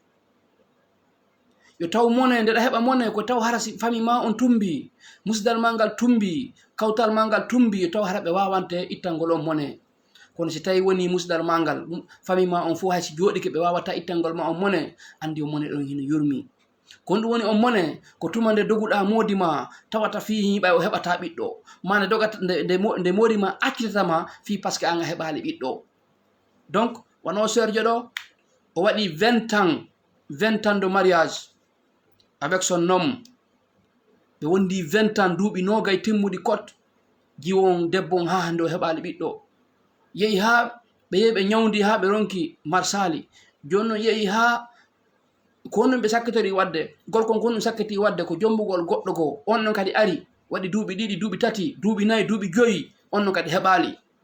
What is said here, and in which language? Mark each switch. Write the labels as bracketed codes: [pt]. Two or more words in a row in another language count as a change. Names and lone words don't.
[ff] yo taw mone nde ɗa heɓa mone ko taw hara si famille ma on tumbi, musidal ma ngal tumbi, kawtal ma ngal tumbi, yo taw hara ɓe wawante ittangol on mone. kono si tawi woni musidal ma ngal famille ma on fof haysi jooɗike ɓe wawata ittangol ma on mone, andi o mone ɗon hino yurmi. ko ɗum woni on mone ko tuma nde doguɗa moodi ma tawata fi hiɓa o heɓata ɓiɗɗo ma nde dogata nde moodi ma accitatama fi [fr] par ce que [ff] an a heɓali ɓiɗɗo. [fr] Donc [ff] wono serjo ɗo o waɗi [fr] 20 ans de mariage avec son homme, [ff] ɓe wondi 20 ans duuɓi nogay timmuɗi kot jiwon debbon ha hande o heɓali ɓiɗɗo. yehi ha ɓe yehi ɓe ñawdi ha ɓe ronki marsali, joni non yehi ha ko honɗum ɓe sakkitori wadde gorkon ko honɗum sakkiti wadde ko jombugol goɗɗo go on non kadi ari waɗi duuɓi ɗiɗi duuɓi tati duuɓi nayyi duuɓi joyi on non kadi heɓali.